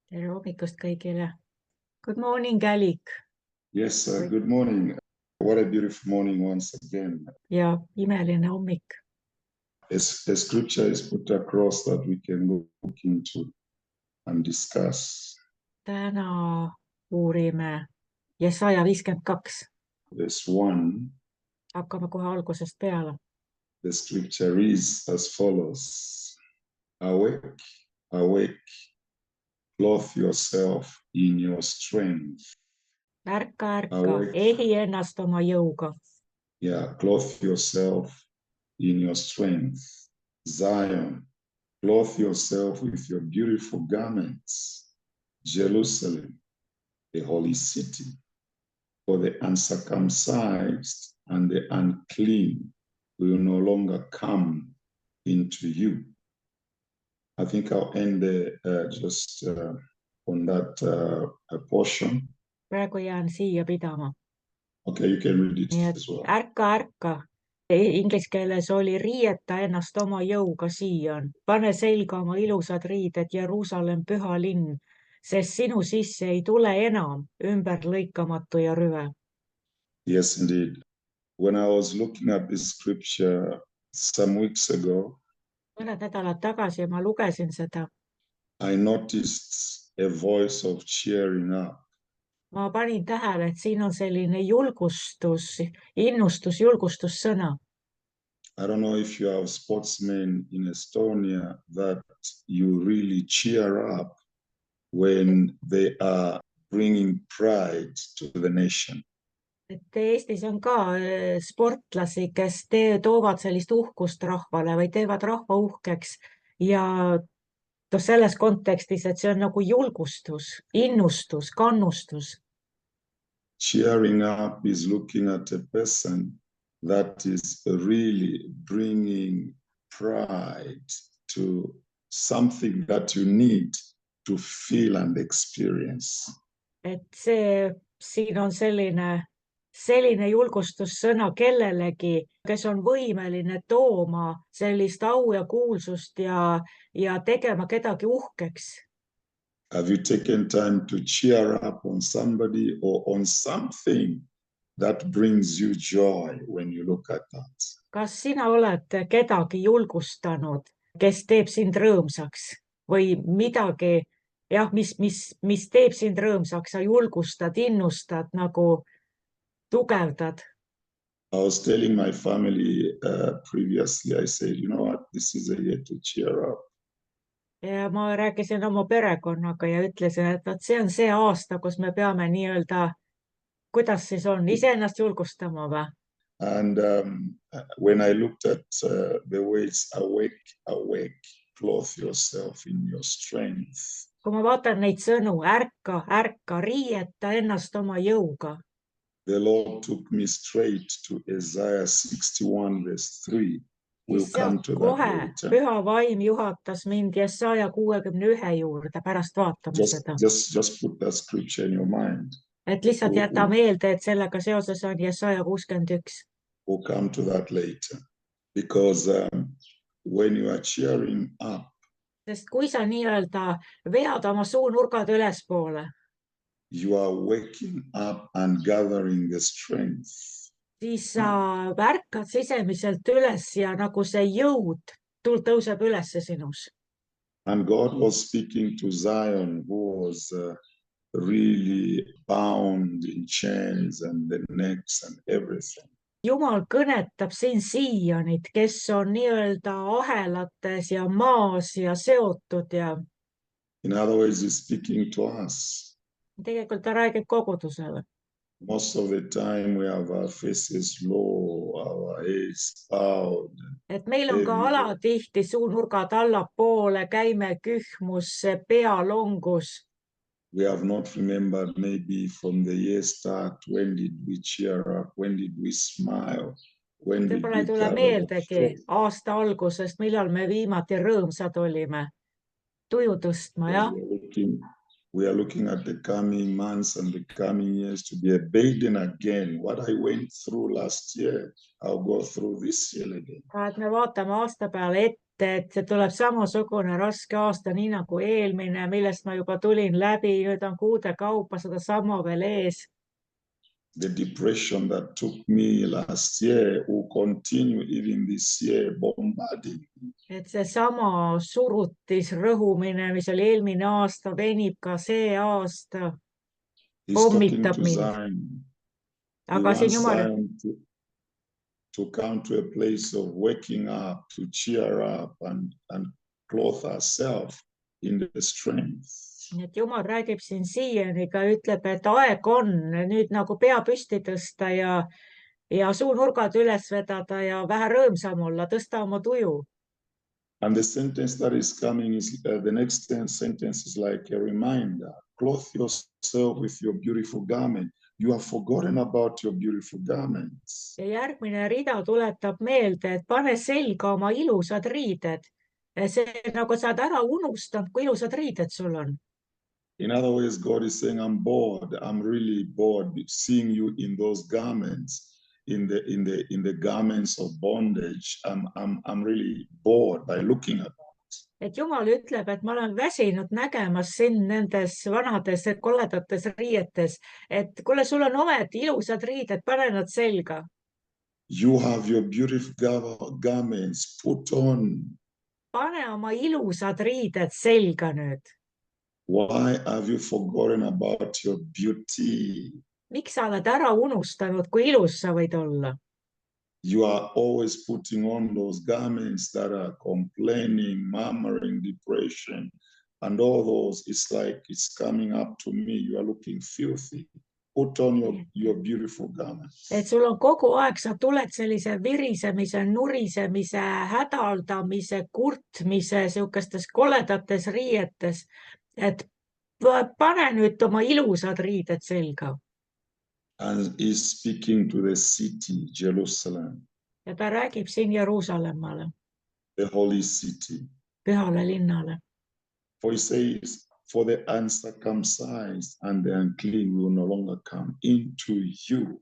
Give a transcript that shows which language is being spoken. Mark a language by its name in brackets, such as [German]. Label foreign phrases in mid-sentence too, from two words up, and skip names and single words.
[Estonian] Tere hommikust kõigile. [English] Good morning, Alik. Yes, good morning. What a beautiful morning once again. [Estonian] Ja imeline hommik. [English] A scripture is put across that we can look into and discuss. [Estonian] Täna uurime Jesaja 52. [English] Verse 1, [Estonian] Hakkame kohe algusest peale. [English] the scripture reads as follows. Awake, awake, clothe yourself in your strength. [Estonian] Ärka, [English] Awake. [Estonian] ehi ennast oma jõuga. [English] Yeah, clothe yourself in your strength. Zion, clothe yourself with your beautiful garments. Jerusalem, the holy city, for the uncircumcised and the unclean will no longer come into you. I think I'll end there on that portion. [Estonian] Praegu jään siia pidama. [English] Okay, you can read it [Estonian] Nii et [English] as well. [Estonian] ärka. Inglise keeles oli riieta ennast oma jõuga Sion. Pane selga oma ilusad riided, Jeruusalemm, püha linn, sest sinu sisse ei tule enam ümberlõikamatu ja rüve. [English] Yes, indeed. When I was looking at this scripture some weeks ago, [Estonian] Mõned nädalad tagasi ma lugesin seda. [English] I noticed a voice of cheering up. [Estonian] Ma panin tähele, et siin on selline julgustus, innustus, julgustussõna. [English] I don't know if you have sportsmen in Estonia that you really cheer up when they are bringing pride to the nation. [Estonian] Et Eestis on ka sportlasi, kes toovad sellist uhkust rahvale või teevad rahva uhkeks ja selles kontekstis, et see on nagu julgustus, innustus, kannustus. [English] Cheering up is looking at a person that is really bringing pride to something that you need to feel and experience. [Estonian] Et siin on selline julgustussõna kellelegi, kes on võimeline tooma sellist au ja kuulsust ja tegema kedagi uhkeks. [English] Have you taken time to cheer up on somebody or on something that brings you joy when you look at that? [Estonian] Kas sina oled kedagi julgustanud, kes teeb sind rõõmsaks või midagi, jah, mis teeb sind rõõmsaks, sa julgustad, innustad, nagu tugevdad? [English] I was telling my family previously, I said, you know what, this is a year to cheer up. [Estonian] Ja ma rääkisin oma perekonnaga ja ütlesin, et see on see aasta, kus me peame nii-öelda, kuidas siis on, iseennast julgustama või? [English] And when I looked at the words awake, awake, clothe yourself in your strength. [Estonian] Kui ma vaatan neid sõnu, ärka, riieta ennast oma jõuga. [English] The Lord took me straight to Isaiah 61 verse 3. We'll come to [Estonian] kohe [English] that [Estonian] püha vaim juhatas mind Jesaja 61 juurde, pärast vaatame seda. [English] Just put that scripture in your mind. [Estonian] Et lihtsalt jäta meelde, et sellega seoses on Jesaja 61. [English] We'll come to that later. Because when you are cheering up, [Estonian] sest kui sa nii-öelda vead oma suunurgad ülespoole, [English] you are waking up and gathering the strength. [Estonian] Siis sa värkad sisemiselt üles ja nagu see jõud tõuseb üles sinus. [English] And God was speaking to Zion, who was really bound in chains and the necks and everything. [Estonian] Jumal kõnetab siin Sionit, kes on nii-öelda ahelates ja maas ja seotud ja. [English] In other words, he's speaking to us. [Estonian] Tegelikult ta räägib kogudusele. [English] Most of the time we have our faces low, our heads bowed. [Estonian] Et meil on ka alatihti suunurgad allapoole, käime kühmus, pea longus. [English] We have not remembered maybe from the year start, when did we cheer up, when did we smile, when did we [Estonian] tule meeldegi aasta algusest, millal me viimati rõõmsad olime. Tuju tõstma, jah? [English] we are looking at the coming months and the coming years to be a burden again. What I went through last year, I'll go through this year again. [Estonian] et me vaatame aasta peale ette, et see tuleb samasugune raske aasta, nii nagu eelmine, millest ma juba tulin läbi, nüüd on kuude kaupa sedasama veel ees. [English] The depression that took me last year will continue even this year, bombarding me. [Estonian] Et seesama surutis rõhumine, mis oli eelmine aasta, venib ka see aasta, [English] He's talking [Estonian] pommitab [English] to [Estonian] mind. [English] Zion. He [Estonian] Aga siin [English] wants [Estonian] Jumal, [English] Zion to come to a place of waking up, to cheer up and clothe herself in the strength. [Estonian] et Jumal räägib siin siianiga, ütleb, et aeg on nüüd nagu pea püsti tõsta ja suunurgad üles vedada ja vähe rõõmsam olla, tõsta oma tuju. [English] And the sentence that is coming is the next sentence is like a reminder. Clothe yourself with your beautiful garment. You have forgotten about your beautiful garments. [Estonian] Ja järgmine rida tuletab meelde, et pane selga oma ilusad riided. See nagu sa oled ära unustanud, kui ilusad riided sul on. [English] In other words, God is saying, I'm bored. I'm really bored seeing you in those garments, in the garments of bondage. I'm really bored by looking at that. [Estonian] Et Jumal ütleb, et ma olen väsinud nägemas sind nendes vanades koledates riietes, et kuule, sul on ometi ilusad riided, pane nad selga. [English] You have your beautiful garments put on. [Estonian] Pane oma ilusad riided selga nüüd. [English] Why have you forgotten about your beauty? [Estonian] Miks sa oled ära unustanud, kui ilus sa võid olla? [English] You are always putting on those garments that are complaining, murmuring, depression, and all those. It's like it's coming up to me. You are looking filthy. Put on your beautiful garments. [Estonian] Et sul on kogu aeg, sa tuled sellise virisemise, nurisemise, hädaldamise, kurtmise, sihukestes koledates riietes, et pane nüüd oma ilusad riided selga. [English] And he's speaking to the city, Jerusalem. [Estonian] Ja ta räägib siin Jeruusalemmale, [English] the holy city. [Estonian] pühale linnale. [English] For he says, for the uncircumcised and the unclean will no longer come into you.